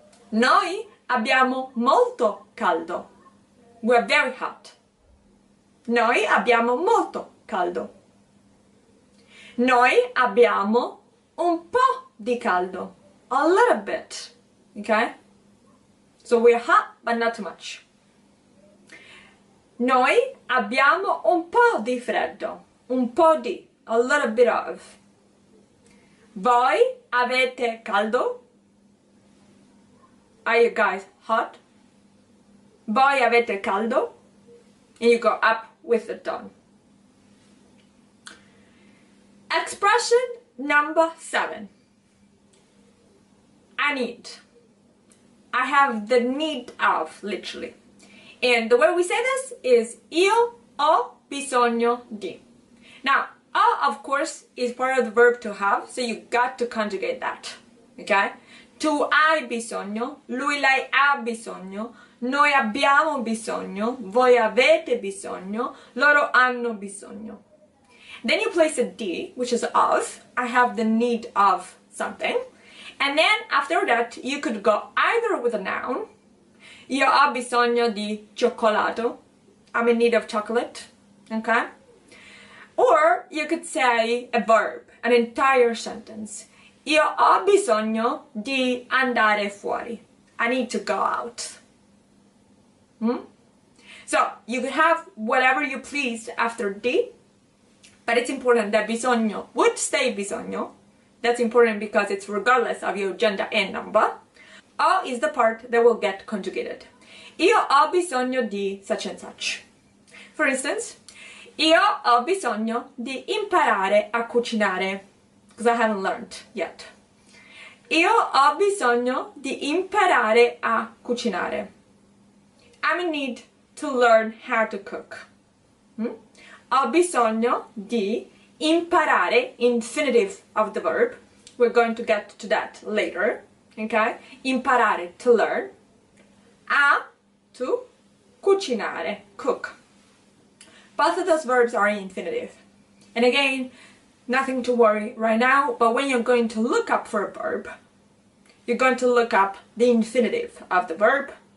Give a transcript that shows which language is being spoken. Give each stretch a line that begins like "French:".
Italian: Noi abbiamo molto caldo.
English: We're very hot.
Italian: Noi abbiamo molto caldo. Noi abbiamo un po' di caldo.
English: A little bit. Okay? So we're hot, but not too much.
Italian: Noi abbiamo un po' di freddo. Un po' di.
English: A little bit of.
Italian: Voi avete caldo?
English: Are you guys hot?
Italian: Voi avete caldo?
English: And you go up with the tone. Expression number 7. I need. I have the need of, literally. And the way we say this is
Italian: io ho bisogno di.
English: Now, ho, of course, is part of the verb to have, so you got to conjugate that. Okay?
Italian: Tu hai bisogno, lui lei ha bisogno, noi abbiamo bisogno, voi avete bisogno, loro hanno bisogno.
English: Then you place a D, which is of. I have the need of something. And then after that, you could go either with a noun.
Italian: Io ho bisogno di cioccolato.
English: I'm in need of chocolate. Okay? Or you could say a verb, an entire sentence.
Italian: Io ho bisogno di andare fuori.
English: I need to go out. So, you could have whatever you please after di, but it's important that bisogno would stay bisogno. That's important because it's regardless of your gender and number. O is the part that will get conjugated.
Italian: Io ho bisogno di
English: such and such. For instance,
Italian: io ho bisogno di imparare a cucinare,
English: because I haven't learned yet.
Italian: Io ho bisogno di imparare a cucinare.
English: I'm in need to learn how to cook.
Italian: Ho bisogno di imparare,
English: infinitive of the verb. We're going to get to that later. Okay? Imparare, to learn. A, to cucinare, cook. Both of those verbs are in infinitive. And again, nothing to worry right now, but when you're going to look up for a verb, you're going to look up the infinitive of the verb.